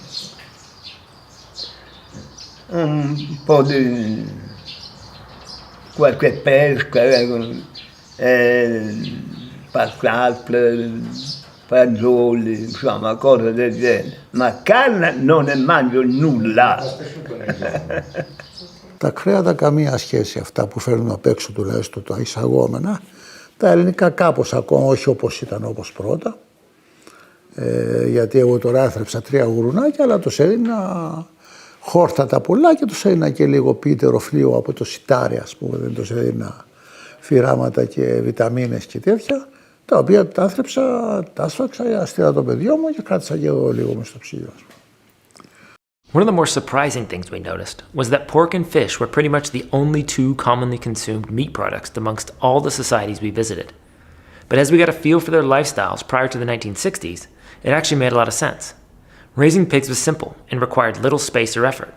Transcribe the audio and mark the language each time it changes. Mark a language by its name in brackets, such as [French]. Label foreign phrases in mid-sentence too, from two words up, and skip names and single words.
[Italian] Un po' di qualche pesca, passate, fagioli, insomma, cose del genere. Ma carne non ne mangio nulla. [Greek] Τα κρέατα καμία σχέση αυτά που φέρνουν απ' έξω τουλάχιστον τα εισαγόμενα. Τα ελληνικά κάπως ακόμα, όχι όπως ήταν όπως πρώτα. Γιατί εγώ τώρα έθρεψα 3 γουρνάκια, αλλά τους έδινα χόρτα πολλά και τους έδινα και λίγο πίτερο φλοιό από το σιτάρι, ας πούμε, δεν τους έδινα φυράματα και βιταμίνες και τέτοια, τα οποία τα έθρεψα, τα άσφαξα, στείλα το παιδιό μου και κράτησα και εγώ λίγο μες στο ψυγείο. [English] One of the more surprising things we noticed was that pork and fish were pretty much the only 2 commonly consumed meat products amongst all the societies we visited. But as we got a feel for their lifestyles prior to the 1960s, it actually made a lot of sense. Raising pigs was simple and required little space or effort.